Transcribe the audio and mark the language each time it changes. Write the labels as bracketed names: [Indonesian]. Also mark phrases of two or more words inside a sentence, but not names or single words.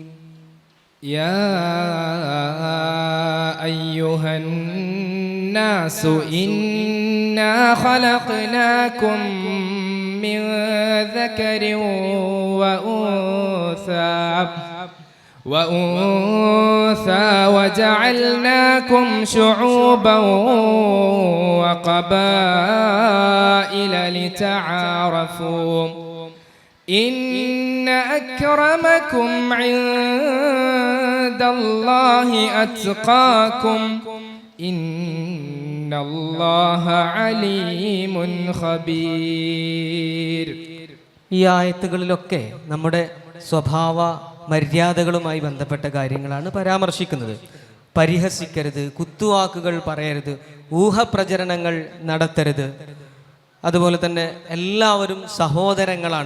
[Arabic] يا أيها الناس إنا خلقناكم من ذكر وأنثى وجعلناكم شعوبا وقبائل لتعارفوا إن أكرمكم عند الله أتقاكم إن الله عليم خبير. [Malayalam] ഈ ആയത്തുകളിലൊക്കെ നമ്മുടെ സ്വഭാവ മര്യാദകളുമായി ബന്ധപ്പെട്ട കാര്യങ്ങളാണ് പരാമർശിക്കുന്നത്. പരിഹസിക്കരുത്, കുത്തുവാക്കുകൾ പറയരുത്, ഊഹപ്രചരണങ്ങൾ നടത്തരുത്. അതുപോലെ തന്നെ എല്ലാവരും സഹോദരങ്ങളാണ്.